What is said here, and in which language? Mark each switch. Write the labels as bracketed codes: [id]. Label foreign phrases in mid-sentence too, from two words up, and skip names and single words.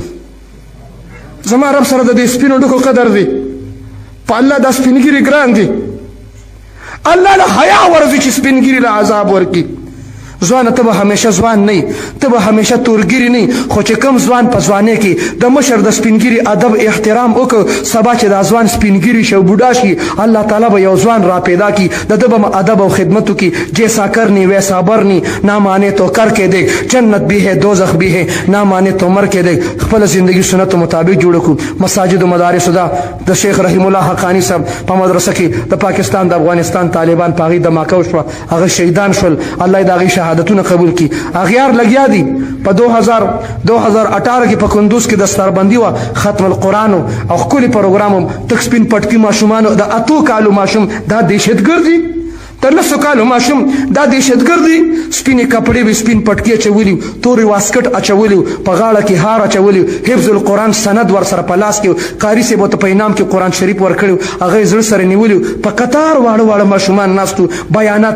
[ps] کړم زما رب سره د دې سپینو ډکو قدر دی په الله دا سپینګیري ګران دي الله له حیا ورځي چې سپینګیري له عذاب ورکړي ځوانه ته به همیشه ځوان نه ته به همیشه تورګیري نه خو چې کم ځوان په ځوانۍ کې د مشر د سپینګیري ادب احترام وکړه سبا چې دا ځوان سپینګیري شي او بوډا شي الله تعالی به یو ځوان را پیدا کړي د ده به ادب او خدمت وکړي [ur] جیسا کرنی ویسا برنی نہ مانے تو کر کے دیکھ جنت بھی ہے دوزخ بھی ہے نہ مانے تو مر کے دیکھ [ps] خپل زندگی سنت مطابق جوړ کړو مساجد و مدارس دا د شیخ رحیم الله حقانی صاحب په مدرسه کې د پاکستان د افغانستان طالبان په هغې دماکه وشوه هغه شهیدان شول الله د هغې شهادتونه قبول کی اغیار لګیا دي په 2018 کې په کندوز کې دستاربندي وه ختم القرآن او ښکلي پروګرام تک سپین پټکي ماشومانو د 8 کالو ماشوم دا دهشتګرد دي تر 10 کالو ماشوم دا دهشتګرد دي سپینې کپړې به سپین پټکي اچولي تورې واسکټ اچولي په غاړه کې هار اچولي حفظ القرآن سند ورسره په لاس کې قاري صاحب ورته په انعام کې قرآن شریف ورکړی هغه یې زړه سره نیولي په قطار واړه ماشومان ناستو بیانات